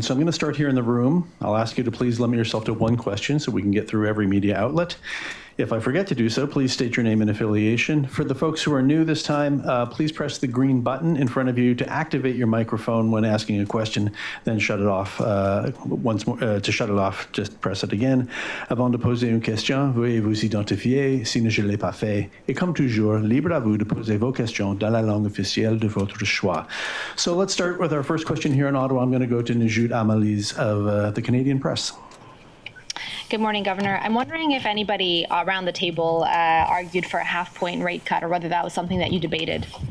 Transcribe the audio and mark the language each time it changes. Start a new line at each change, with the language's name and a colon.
English: So I'm going to start here in the room. I'll ask you to please limit yourself to one question so we can get through every media outlet. If I forget to do so, please state your name and affiliation. For the folks who are new this time, please press the green button in front of you to activate your microphone when asking a question, then shut it off once more. To shut it off, just press it again.
French: Avant de poser une question, veuillez vous identifier si je ne l'ai pas fait. Et comme toujours, libre à vous de poser vos questions dans la langue officielle de votre choix.
English: So let's start with our first question here in Ottawa. I'm going to go to Najut Amalise of the Canadian Press. Good morning, Governor. I'm wondering if anybody around the table argued for a half-point rate cut, or whether that was something that you debated.